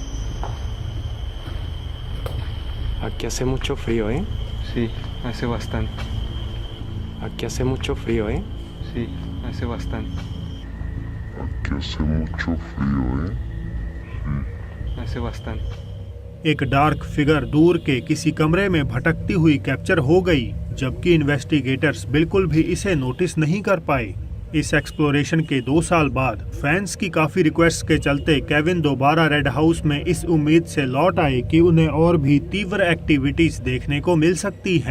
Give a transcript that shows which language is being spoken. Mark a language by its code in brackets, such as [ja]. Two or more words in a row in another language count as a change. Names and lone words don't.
[es] Aquí hace mucho frío, ¿eh? Sí, hace bastante. Aquí hace mucho frío, ¿eh? Sí, hace bastante. Aquí hace mucho frío, ¿eh? Hace bastante. [hi] एक [en] dark figure [hi] दूर के किसी कमरे में भटकती हुई कैप्चर हो गई, जबकि इन्वेस्टिगेटर्स बिल्कुल भी इसे नोटिस नहीं कर पाए। इस एक्सप्लोरेशन के 2 साल बाद फैंस की काफी रिक्वेस्ट के चलते केविन दोबारा रेड हाउस में इस उम्मीद से लौट आए कि उन्हें और भी तीव्र एक्टिविटीज देखने को मिल सकती हैं।